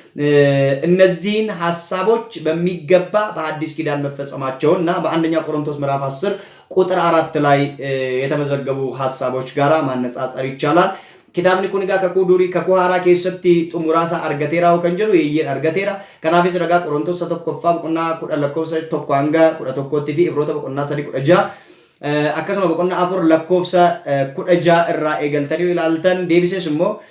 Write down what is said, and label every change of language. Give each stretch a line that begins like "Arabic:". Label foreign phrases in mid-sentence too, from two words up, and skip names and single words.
Amharic: እነዚህን ሐሳቦች በሚገባ በአዲስ ኪዳን መፈጸማቸውና በአንደኛ ቆሮንቶስ ምዕራፍ 10 ቁጥር 4 ላይ የተመዘገቡ ሐሳቦች ጋራ ማነጻጸር ይቻላል።
Oromo: kitaabni kun egaa kakuu durii kakuu haaraa keessatti xumuraasa argateera kan jedhu yeeyyen argateera. Kanaafis ragaa Qorontos tokkoffaa boqonnaa 10 lakkoofsa 1 hanga 11tti fi Ibroota boqonnaa 3 16 akkasuma boqonnaa 4 lakkoofsa 16 irraa eegaltanii ilaaltan deebisees immoo